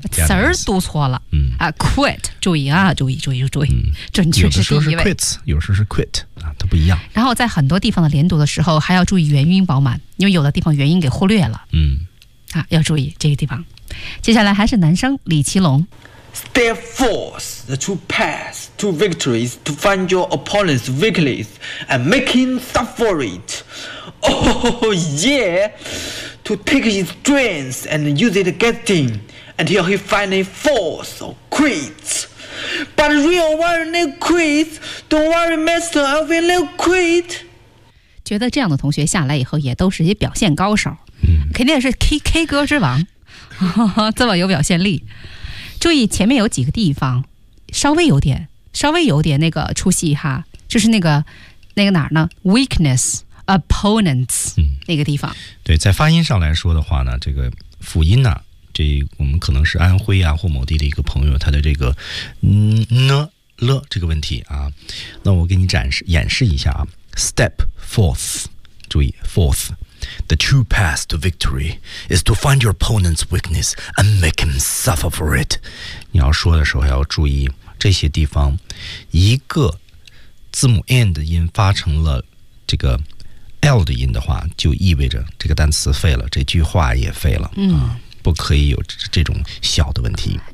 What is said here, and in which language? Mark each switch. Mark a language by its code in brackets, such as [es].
[zh] 词儿读错了。嗯啊 ，quit， 注意啊，注意，注意，注意，嗯、准确是第一位。有的时候是 quits， 有时候是 quit 啊，它不一样。然后在很多地方的连读的时候，还要注意元音饱满，因为有的地方元音给忽略了。嗯，啊，要注意这个地方。接下来还是男生李奇龙。 [en] Step forth, the true path to victory is to find your opponent's weakness and make him suffer it. Oh yeah, to take his strength and use it against him until he finally falls or quits. But real warrior never quits. Don't worry, master, I will never quit. [zh] 觉得这样的同学下来以后也都是一些表现高手，肯定是 K 歌之王，这么有表现力。注意前面有几个地方稍微有点那个出戏哈，就是那个哪儿呢 [en] weakness opponents、 [zh] 那个地方。对，在发音上来说的话呢，这个辅音呢、啊、这我们可能是安徽啊或某地的一个朋友，他的这个呢了这个问题啊，那我给你演示一下啊。 [en] step forth， [zh] 注意 [en] forthThe true path to victory is to find your opponent's weakness and make him suffer for it. [zh] 你要说的时候要注意这些地方，一个字母 n 的音发成了这个 l 的音的话，就意味着这个单词废了，这句话也废了。嗯，不可以有这种小的问题。